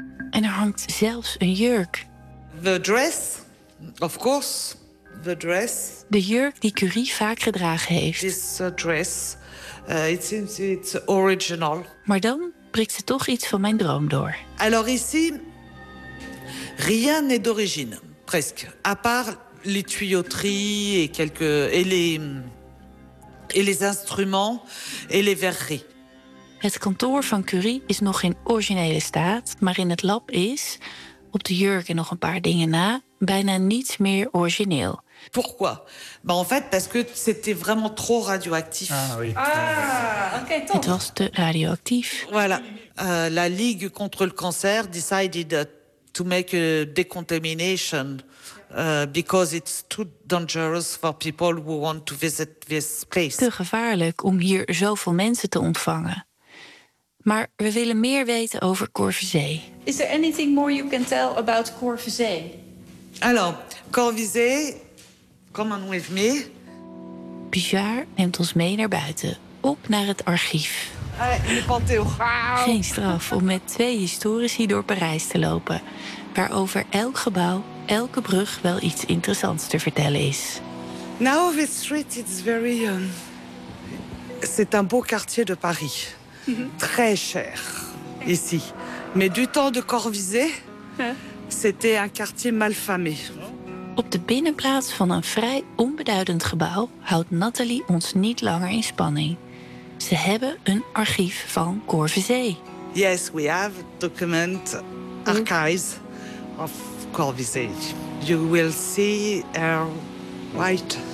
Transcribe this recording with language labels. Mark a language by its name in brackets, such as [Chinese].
[Dutch] En er hangt zelfs een jurk. [English] The dress, of course. The dress. [Dutch] De jurk die Curie vaak gedragen heeft. [English] This dress, it seems it's original. [Dutch] Maar dan prikt ze toch iets van mijn droom door. [French] Alors ici, rien n'est d'origine, presque. À part les tuyauteries et quelques et les instruments et les verreries. [Dutch] Het kantoor van Curie is nog in originele staat, maar in het lab is, op de jurk en nog een paar dingen na, bijna niets meer origineel. [French] Pourquoi? Bah en fait parce que c'était vraiment trop radioactif. Ah oui. [Dutch] Het was te radioactief. [French] Voilà. [English] La Ligue contre le cancer decided to make a decontamination because it's too dangerous for people who want to visit this place. [Dutch] Te gevaarlijk om hier zoveel mensen te ontvangen. Maar we willen meer weten over Corvisée. [English] Is there anything more you can tell about Corvisée? Alors, Corvisée. Come on with me. [Dutch] Pijard neemt ons mee naar buiten, op naar het archief. In de Panthéon. Geen straf om met twee historici door Parijs te lopen, waarover elk gebouw, elke brug wel iets interessants te vertellen is. [English] Now this street is very. [French] C'est un beau quartier de Paris. Très cher ici. Mais du temps de Corvisée, c'était un quartier malfamé. [Dutch] Op de binnenplaats van een vrij onbeduidend gebouw houdt Nathalie ons niet langer in spanning. Ze hebben een archief van Corvisée. [English] Yes, we have document archives of Corvisée. You will see her white.